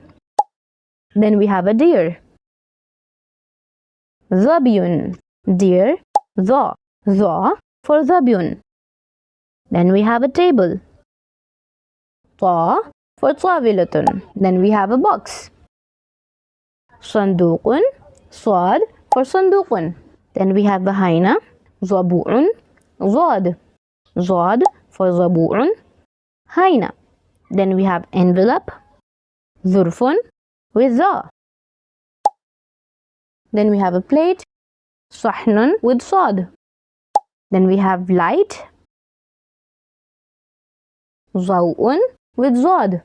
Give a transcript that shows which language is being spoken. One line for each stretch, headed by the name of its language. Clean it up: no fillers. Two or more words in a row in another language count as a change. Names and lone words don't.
English: Then we have a deer. Zabyun. Deer. Zwaa. Zwaa for Zabyun. Then we have a table. Thaa for tawilatun. Then we have a box. Sanduqun. Swaad for Sanduqun. Then we have a hyena.
Arabic: ضبع ضاد ضاد for Zabu'un.
English: Hyena. Then we have envelope. Zurfun with Za. Then we have a plate. Sahnun with Saad. Then we have light. Zaw'un with Zwaad.